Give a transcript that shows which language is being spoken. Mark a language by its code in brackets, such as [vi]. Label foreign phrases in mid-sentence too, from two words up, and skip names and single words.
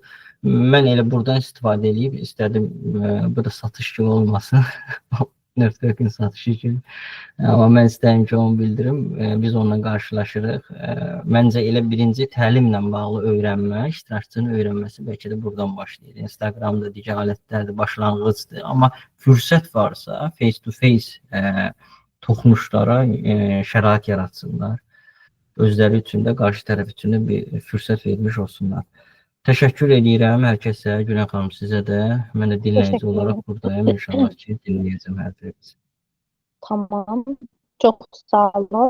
[az] Mən elə buradan istifadə edib istədim, bu da satış kimi olmasın, networking satışı kimi. Amma mən istəyim ki, onu bildirim, biz onunla qarşılaşırıq. Məncə elə birinci təlimlə bağlı öyrənmə, iştirakçının öyrənməsi bəlkə də buradan başlayır. Instagramda digər alətlərdir, başlanğıcdır. Amma fürsət varsa, face-to-face toxunuşlara şərait yaratsınlar. Özləri üçün də, qarşı tərəf üçün də bir fürsət vermiş olsunlar. Təşəkkür edirəm hər kəsə, Günel xanım sizə də. Mən də dinləyici olaraq buradayım. İnşallah ki, dinləyəcəm hər birinizi. Tamam. Çox sağ olun.